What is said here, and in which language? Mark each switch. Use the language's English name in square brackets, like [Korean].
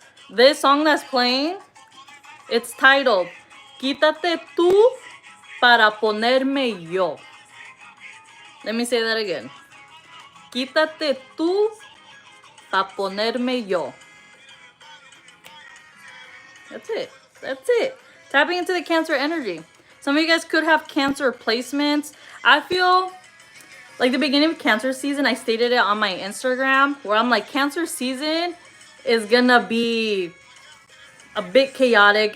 [English] This song that's playing, it's titled Quítate tú para ponerme yo. Let me say that again. [Spanish] Quítate tú para ponerme yo. [English] That's it. That's it. Tapping into the Cancer energy. Some of you guys could have Cancer placements. I feel like the beginning of Cancer season, I stated it on my Instagram, where I'm like, Cancer season is gonna be a bit chaotic.